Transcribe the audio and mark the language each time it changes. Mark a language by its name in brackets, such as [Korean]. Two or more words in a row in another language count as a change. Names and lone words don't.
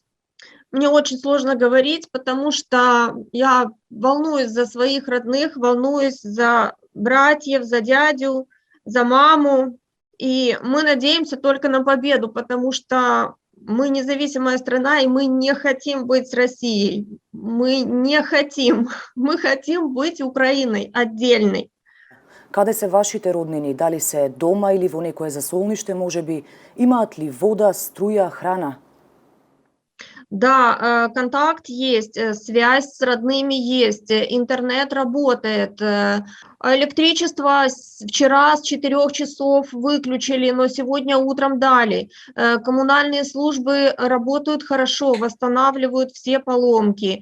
[Russian] Мне очень сложно говорить, потому что я волнуюсь за своих родных, волнуюсь за братьев, за дядю, за маму. И мы надеемся только на победу, потому что мы независимая страна, и мы не хотим быть с Россией. Мы не хотим. Мы хотим быть Украиной отдельной. [Macedonian] Каде се вашите роднини? Дали се дома или во некое засолниште, можеби? Имаат ли вода, струја, храна? [Russian] Да, контакт есть, связь с родными есть, интернет работает. Электричество вчера с 4 часов выключили, но сегодня утром дали. Коммунальные службы работают хорошо, восстанавливают все поломки.